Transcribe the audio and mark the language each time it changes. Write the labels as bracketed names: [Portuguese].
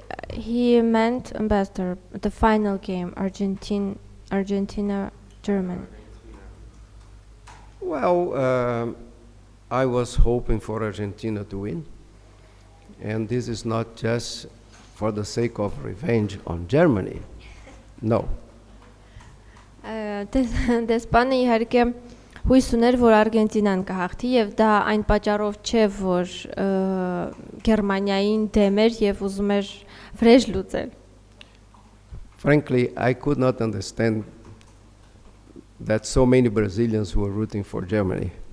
[English] He meant ambassador the final game Argentina Germany. Well, I was hoping for Argentina to win. And this is not just for the sake of revenge on Germany. No. [Armenian] Դեսպանը իհարկե հույս ուներ, որ Արգենտինան կհաղթի եւ դա այն պատճառով չէ, որ Գերմանիային դեմ էր եւ ուզում էր վրեժ լուծել։ [English] Frankly, I could not understand that so many Brazilians were rooting for Germany.